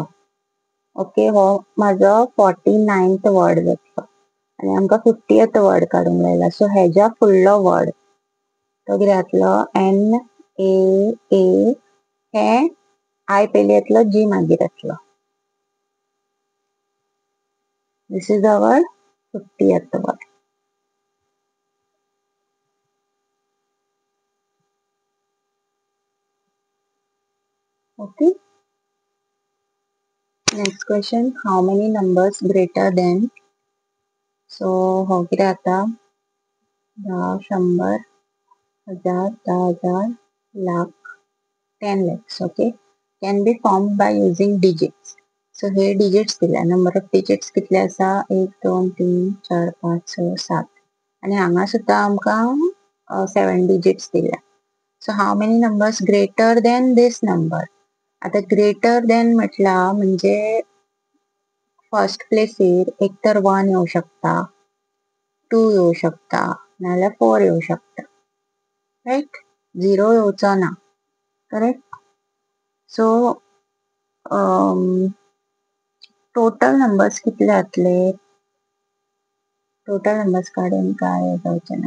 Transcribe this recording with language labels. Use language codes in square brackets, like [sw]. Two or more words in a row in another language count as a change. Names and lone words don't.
[kok] ओके, हो माझो [en] 49th word [kok] जातलो आणि आमकां [en] 50th word [kok] काडूंक लायला. सो हेज्या फुडलो वर्ड तो कितें जातलो NAA. हे आय पयली येतलो G मागीर येतलो. [en] This is our 50th word. Okay. Next question. How many numbers greater than? [kok] So हो कितें जाता 10, 100, 1000, 10,000, [en] lakh, 10 lakhs. Okay. Can be formed by using digits. [kok] So हे digits दिल्या. [en] Number of digits [kok] कितले आसा 1, 2, 3, 4, 5, 6, 7 आणि हांगा सुद्धा आमकां 7 digits दिल्या. [en] So how many numbers greater than this number? [kok] आता [en] greater than [kok] म्हटला म्हणजे फर्स्ट प्लेसीर एक तर 1 येऊ शकता, 2 येऊ शकता, नाल्यार 4 येऊ शकता. राईट, 0 येवचो ना. करेक्ट. सो [en] total numbers [kok] कितले जातले? [en] total numbers [kok] काडून काय जावचे ना.